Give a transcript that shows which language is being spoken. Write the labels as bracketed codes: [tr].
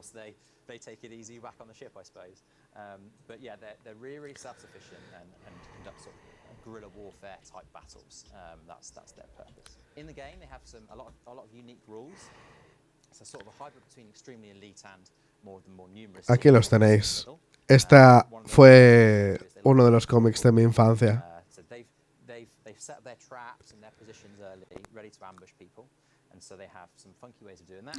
[en] Whilst they take it easy back on the ship, I suppose. But yeah, they're really self-sufficient and conduct sort of guerrilla warfare type battles. That's their purpose. In the game, they have a lot of unique rules. It's a sort of a hybrid between extremely elite and more numerous. [es] Aquí los tenéis. Esta fue uno de los cómics de mi infancia. [en] They've set their traps and their positions early, ready to ambush people, and so they have some funky ways of doing that.